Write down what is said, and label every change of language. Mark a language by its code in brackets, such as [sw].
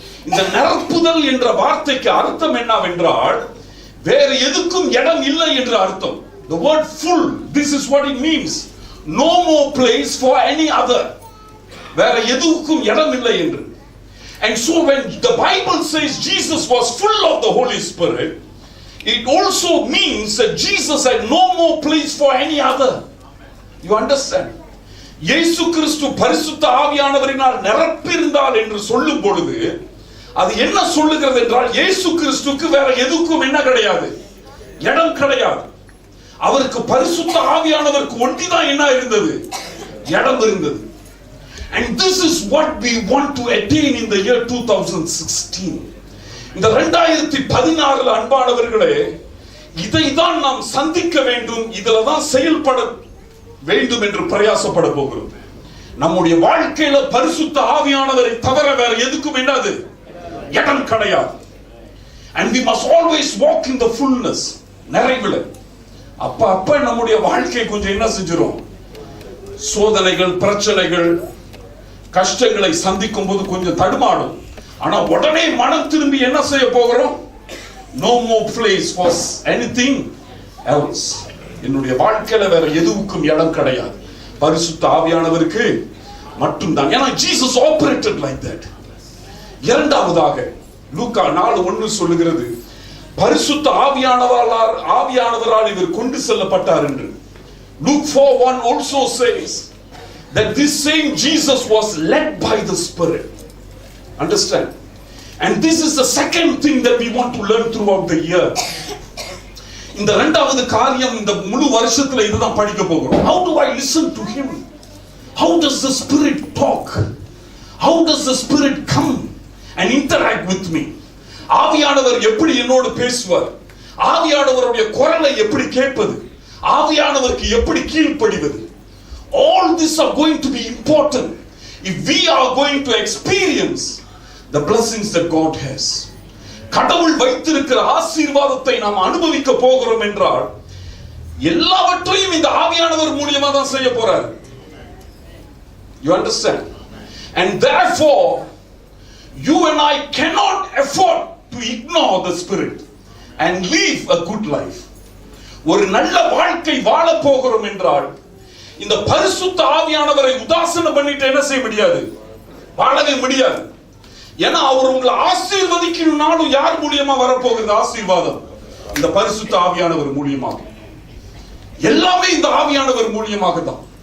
[ta] இந்த நிரப்புதல் என்ற வார்த்தைக்கு அர்த்தம் என்னவென்றால், வேறு எதுக்கும் இடம் இல்லை என்று அர்த்தம். [en] The word full, this is what it means. No more place for any other. [ta] வேற எதுக்கும் இடம் இல்லை என்று. [en] And so when the Bible says Jesus was full of the Holy Spirit, it also means that Jesus had no more place for any other. You understand? [ta] இயேசு கிறிஸ்து பரிசுத்த ஆவியானவரினால் நிரப்பியிருந்தார் என்று சொல்லும் பொழுது அது என்ன சொல்லுகிறது என்றால், இயேசு கிறிஸ்துக்கு வேற எதுக்கும் என்ன கிடையாது, இடம் கிடையாது. அவருக்கு பரிசுத்த ஆவியானவருக்கு ஒன்றிதான் என்ன இருந்தது, இடம் இருந்தது. [en] And this is what we want to attain in the year 2016. [ta] இந்த 2016 அன்பானவர்களே, இதைதான் நாம் சந்திக்க வேண்டும், இதுல தான் செயல்பட வேண்டும் என்று பிரயாசப்பட போகிறோம். நம்முடைய வாழ்க்கையில பரிசுத்த ஆவியானவரை தவிர வேற எதுக்கும் என்னது இடம் கிடையாது. [en] And we must always walk in the fullness, நிறைவுல. [ta] அப்ப நம்முடைய வாழ்க்கை கொஞ்சம் என்ன செஞ்சிரும், சோதனைகள், பிரச்சனைகள், கஷ்டங்களை சந்திக்கும் போது கொஞ்சம் தடுமாடும். ஆனா உடனே மனம் திரும்பி என்ன செய்ய போகிறோம், [en] no more place for anything else. [ta] என்னுடைய வாழ்க்கையில வேற எதுவுக்கும் இடம் கிடையாது, பரிசுத்த ஆவியானவருக்கு மட்டும்தான். ஏன்னா [en] Jesus operated like that. [ta] இரண்டாவதாக லூக்கா 4:1 சொல்லுகிறது, பரிசுத்த ஆவியானவரால் இவர் கொண்டு செல்லப்பட்டார் என்று. [en] Luke 4:1 also says that this same Jesus was led by the Spirit. Understand? And this is the second thing that we want to learn throughout the year. [ta] இந்த இரண்டாவது காரியம் இந்த முழு வருஷத்துல இதுதான் படிக்க போகிறோம். [en] How do I listen to him? How does the Spirit talk? How does the Spirit come and interact with me? [ta] ஆவியானவர் எப்படி என்னோடு பேசுவார், ஆவியானவருடைய குரலை எப்படி கேட்பது, ஆவியானவருக்கு எப்படி கீழ்ப்படிவது. [en] All these are going to be important if we are going to experience the blessings that God has. [ta] கடவுள் வைத்திருக்கிற ஆசீர்வாதத்தை நாம் அனுபவிக்க போகிறோம் என்றால் எல்லாவற்றையும் இந்த ஆவியானவர் மூலமா தான் செய்ய போறார். [en] You understand? And therefore you and I cannot afford to ignore the Spirit and live a good life. [ta] ஒரு நல்ல வாழ்க்கை வாழ போகிறோம் என்றால் இந்த பரிசுத்த ஆவியானவரை உதாசீனம் பண்ணிட்டு என்ன செய்ய முடியாது? வாழவே முடியாது. ஏன்னா அவர் உங்களை ஆசீர்வதிக்கணும்னாலும் யார் மூலியமா வரப்போகிறது ஆசீர்வாதம்? இந்த பரிசுத்த ஆவியானவர் மூலியமாக. எல்லாமே இந்த ஆவியானவர் மூலியமாக தான்.